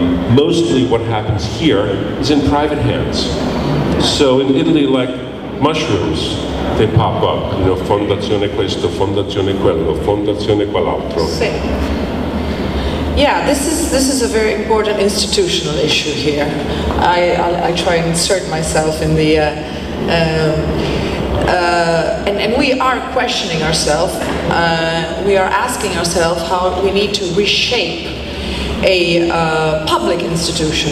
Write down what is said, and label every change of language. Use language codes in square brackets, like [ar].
[en] Mostly what happens here is in private hands. So in Italy, like mushrooms, they pop up. [it] Fondazione questo, fondazione quello, fondazione quell'altro. [en] Yeah, this is a very important institutional issue here. I try and insert myself in the and we are questioning ourselves. We are asking ourselves how we need to reshape a public institution.